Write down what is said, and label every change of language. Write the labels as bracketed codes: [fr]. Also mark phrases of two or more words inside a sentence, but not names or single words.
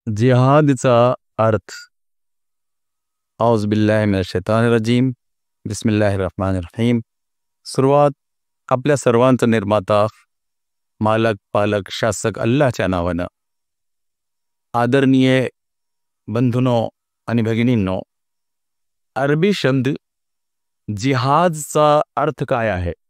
[mr] जिहादचा अर्थ. [ar] أعوذ بالله من الشيطان الرجيم. بسم الله الرحمن الرحيم. [mr] सुरुवात आपल्या सर्वांचा निर्माता, मालक, पालक, शासक अल्लाहच्या नावानं. आदरणीय बंधूंनो आणि भगिनींनो, अरबी शब्द जिहादचा अर्थ काय आहे?